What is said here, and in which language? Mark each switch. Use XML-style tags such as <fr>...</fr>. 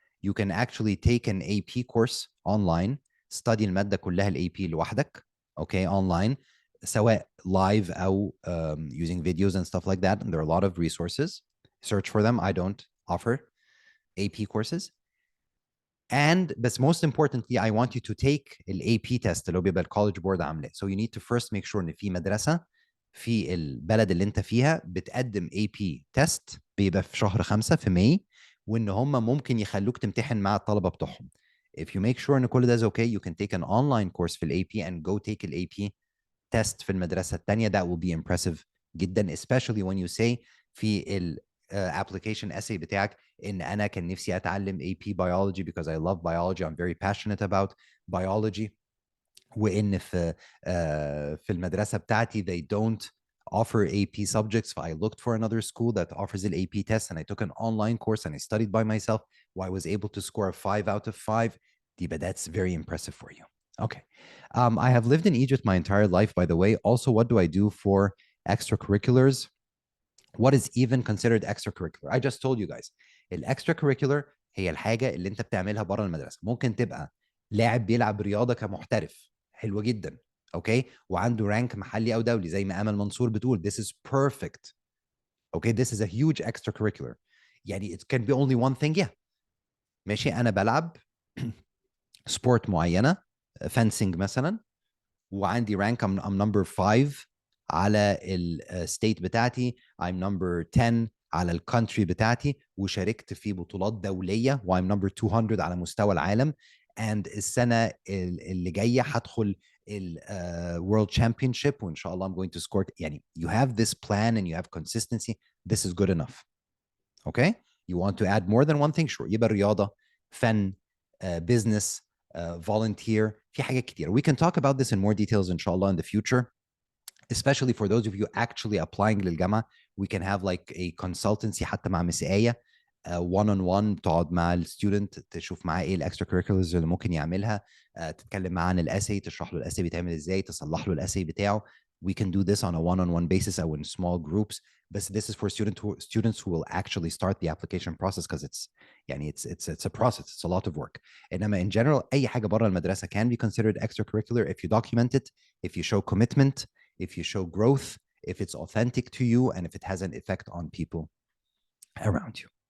<en>You can actually take an AP course online, study المادة كلها ال AP لوحدك, okay, online, سواء live أو using videos and stuff like that. And there are a lot of resources. Search for them. I don't offer AP courses. And but most importantly, I want you to take ال AP test اللي هو بيبقى الكولج board عاملاه.</en> <ar>So you need to first make sure ان في مدرسة في البلد اللي انت فيها بتقدم AP test بيبقى في شهر 5 في ماي, وان هم ممكن يخلوك تمتحن مع الطلبة بتوعهم.</ar> <en>If you make sure ان كل ده is okay, you can take an online course في ال AP and go take ال AP test في المدرسة التانية. That will be impressive جدا, especially when you say في ال application essay بتاعك ان انا كان نفسي اتعلم AP biology because I love biology, I'm very passionate about biology, وان في المدرسه بتاعتي they don't offer AP subjects, so I looked for another school that offers an AP test and I took an online course and I studied by myself, where I was able to score a 5 out of 5. But that's very impressive for you. Okay. I have lived in Egypt my entire life, by the way. Also, what do I do for extracurriculars? What is even considered extracurricular? I just told you guys.</en> <ar>الاكسترا هي الحاجة اللي انت بتعملها بره المدرسة. ممكن تبقى لاعب بيلعب رياضة كمحترف, حلوة جدا, اوكي, وعنده رانك محلي او دولي زي ما امل منصور بتقول.</ar> <en>This is perfect. Okay, this is a huge extracurricular. يعني it can be only one thing. Yeah.</en> <ar>ماشي, انا بلعب سبورت معينة, fencing مثلا, وعندي rank I'm number 5 على الستيت بتاعتي, I'm number 10 على الكونتري بتاعتي, وشاركت في بطولات دولية و I'm number 200 على مستوى العالم, and السنة اللي جاية هدخل ال World Championship وإن شاء الله I'm going to score.</ar> <en>يعني you have this plan and you have consistency. This is good enough. Okay? You want to add more than one thing? Sure.</en> <ar>يبقى رياضة, فن, business, volunteer, في حاجات كتير.</ar> <en>We can talk about this in more details inshallah in the future, especially for those of you actually applying للجامعة.</en> <ar>We can have like a consultancy حتى مع Miss Aya, one on one, تقعد مع الستودنت تشوف معاه ايه الاكسترا كوريكولرز اللي ممكن يعملها, تتكلم معاه عن الاساي, تشرح له الاساي بيتعمل ازاي, تصلح له الاساي بتاعه.</ar> <en>We can do this on a one-on-one basis or in small groups. But this is for students who will actually start the application process, because it's a process. It's a lot of work. إنما in general, أي حاجة بره المدرسة can be considered extracurricular if you document it, if you show commitment, if you show growth, if it's authentic to you, and if it has an effect on people around you.</en>